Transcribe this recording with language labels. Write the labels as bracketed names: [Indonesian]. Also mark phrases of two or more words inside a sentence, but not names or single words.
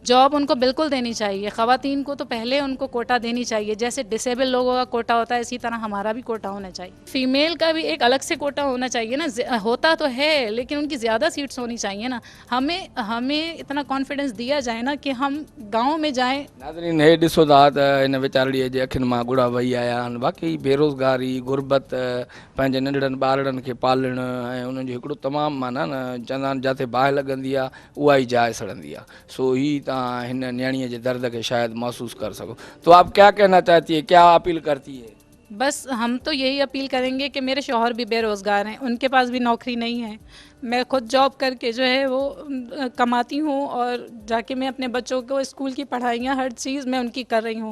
[Urdu] جاب ان کو بالکل دینی چاہیے، خواتین کو تو پہلے ان کو کوٹا دینی چاہیے، جیسے ڈس ایبل لوگوں کا کوٹا ہوتا ہے اسی طرح ہمارا بھی کوٹا ہونا چاہیے. فیمیل کا بھی ایک الگ سے کوٹا ہونا چاہیے نا، ہوتا تو ہے لیکن ان کی زیادہ سیٹس ہونی چاہیے نا. ہمیں اتنا کانفیڈنس دیا جائے نا کہ ہم گاؤں میں جائیں. [Sindhi] नाज़रीन, हे ॾिसो था त हिन वीचारड़ीअ जे अखियुनि मां ॻुड़ा वही आया आहिनि। बाक़ी बेरोज़गारी, गुरबत, पंहिंजे नंढड़नि ॿारनि खे पालणु ऐं उन्हनि जो हिकिड़ो तमामु माना न चवंदा आहिनि जिते बाहि लॻंदी आहे उहा ई जाइ सड़ंदी आहे। सो ही तव्हां हिन न्याणीअ जे दर्द खे शायदि महसूस कर सको। [Urdu] تو آپ کیا کہنا چاہتی ہے، کیا اپیل کرتی ہے? بس ہم تو یہی اپیل کریں گے کہ میرے شوہر بھی بے روزگار ہیں، ان کے پاس بھی نوکری نہیں ہے. میں خود جاب کر کے جو ہے وہ کماتی ہوں اور جا کے میں اپنے بچوں کو اسکول کی پڑھائیاں ہر چیز میں ان کی کر رہی ہوں.